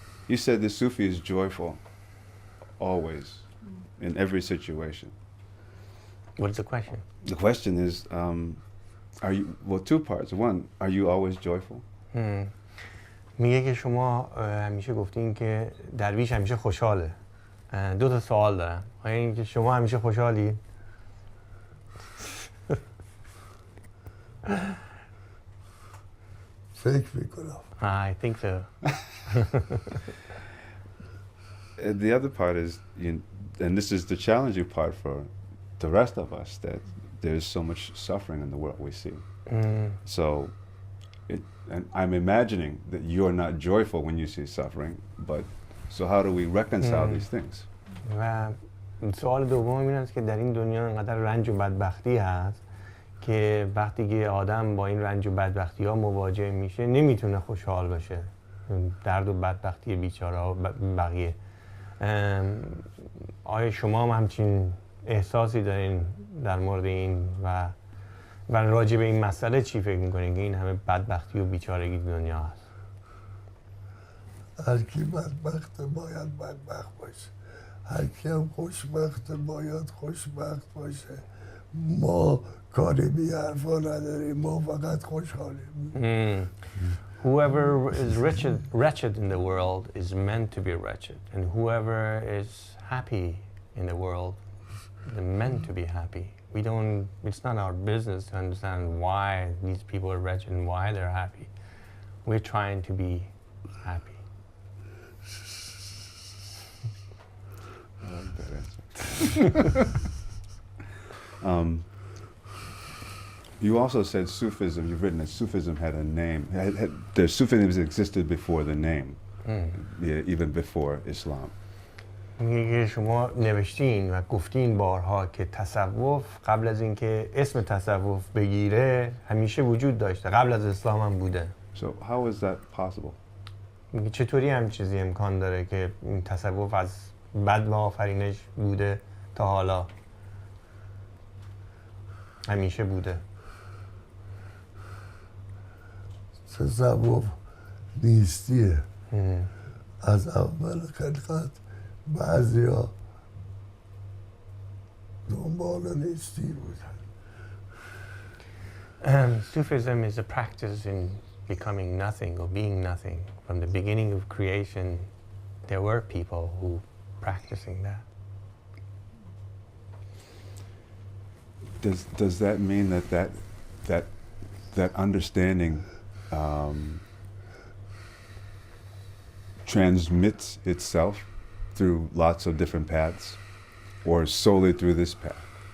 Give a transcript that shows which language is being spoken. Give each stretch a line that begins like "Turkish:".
English: You said the Sufi is joyful, always, in every situation. What's the question? The question is, are you, well, two parts. One, are you always joyful?
Persian: میگه که شما همیشه گفتین که درویش همیشه خوشحاله. دو تا سوال دارم. آیا این که شما همیشه خوشحالی؟ فکر میکنم.
English: I think so. The other part is, and this is the challenging part for the rest of us, that there's so much suffering in the world we see. So, and I'm imagining that you're not joyful when you see suffering, but so how do we reconcile these things?
Persian: و سوال دوم این است که در این دنیا انقدر رنج و بدبختی هست که وقتی که آدم با این رنج و بدبختی ها مواجه میشه نمیتونه خوشحال باشه. درد و بدبختی بیچاره ها بقیه. آیا شما هم همچین احساسی دارین در مورد این و راجع به این مسئله چی فکر میکنین که این همه بدبختی و بیچارگی دنیا هست؟ هر کی بدبخت باید بدبخت باشه، هر کی هم خوشبخت باید خوشبخت باشه. ما کاری بی حرفا نداریم، ما فقط خوشحالیم.
English: Whoever is wretched in the world is meant to be wretched, and whoever is happy in the world is meant to be happy. We don't, it's not our business to understand why these people are wretched and why they're happy. We're trying to be happy. I like that answer. You also said Sufism, you've written that Sufism had a name. Sufism existed before the name, even before Islam.
Persian: میگه شما نوشتین و گفتین بارها که تصوف قبل از اینکه اسم تصوف بگیره همیشه وجود داشته، قبل از اسلام هم بوده.
English: So how is that possible?
Persian: میگه چطوری هم چیزی امکان داره که این تصوف از بد و آفرینش بوده تا حالا همیشه بوده؟ تصوف نیستیه. از اول خلقت بعضیا دنبال نیستی بودن.
English: Sufism is a practice in becoming nothing or being nothing. From the beginning of creation, there were people who practicing that. Does that mean that understanding transmits itself through lots of different paths, or solely through this path?